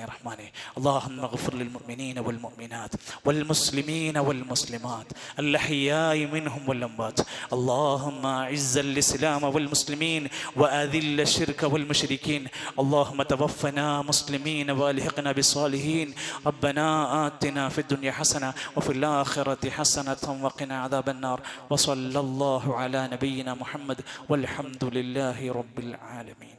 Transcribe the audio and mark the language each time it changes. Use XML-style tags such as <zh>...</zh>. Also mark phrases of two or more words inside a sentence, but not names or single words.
<ar>റഹ്മാനെ, اللهم اغفر للمؤمنين والمؤمنات والمسلمين والمسلمات الأحياء منهم والأموات. اللهم أعز الإسلام والمسلمين وأذل الشرك والمشركين. اللهم توفنا مسلمين وألحقنا بالصالحين. ربنا آتنا في الدنيا حسنة وفي الآخرة حسنة وقنا عذاب النار. وصلى الله على نبينا محمد والحمد لله رب العالمين.</ar>